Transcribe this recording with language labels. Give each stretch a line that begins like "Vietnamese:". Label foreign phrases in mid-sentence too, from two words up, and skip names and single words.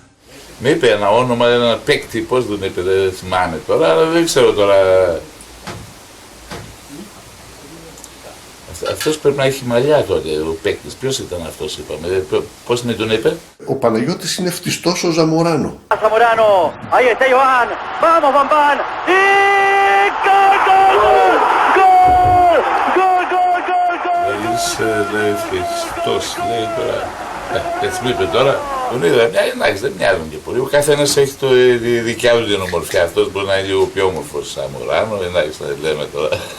Greek: Με είπε ένα όνομα, ένα παίκτη, πώς τον είπε, δεν θυμάμαι τώρα, αλλά δεν ξέρω τώρα. Αυτός πρέπει να έχει μαλλιά τότε, ο παίκτης. Ποιος ήταν αυτός, είπαμε, πώς με τον είπε. Ο Παναγιώτης είναι φτιστός ο Ζαμοράνο.
Spanish: Zamorano, ahí está Johan, vamos Van Van, y gol, gol, gol, gol, gol, gol, gol.
Greek: Είσαι, λέει, φτιστός, λέει τώρα. Έτσι μου είπε τώρα, τον είδα, εντάξει, δεν μοιάζουν και πολύ. Ο καθένας έχει τη δικιά του την ομορφιά. Αυτός μπορεί να είναι λίγο πιο όμορφος Ζαμοράνο, εντάξει, να λέμε τώρα.